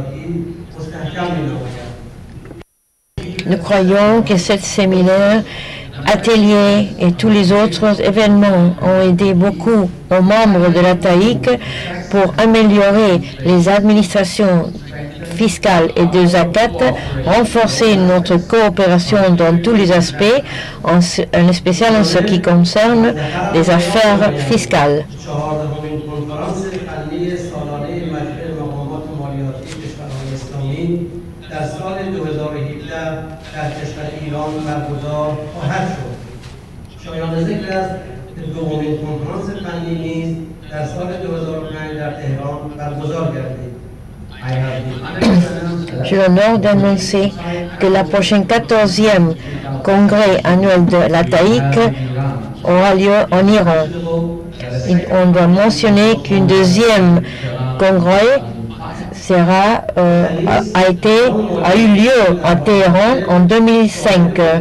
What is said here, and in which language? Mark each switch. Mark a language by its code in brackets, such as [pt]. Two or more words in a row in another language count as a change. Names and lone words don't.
[fr] Nous croyons que ce séminaire ateliers et tous les autres événements ont aidé beaucoup aux membres de l'ATAIC pour améliorer les administrations fiscales et de zakat, renforcer notre coopération dans tous les aspects, en spécial en ce qui concerne les affaires fiscales. [fa] در سال 2017 در کشور ایران برگزار خواهد شد. شایان ذکر است که دومین کنفرانس فنی نیز در سال 2005 در تهران برگزار گردید. [fr] J'ai l'honneur d'annoncer que la prochaine 14e congrès annuel de l'ATAIC aura lieu en Iran. On doit mentionner qu'une deuxième congrès a eu lieu à Téhéran en 2005.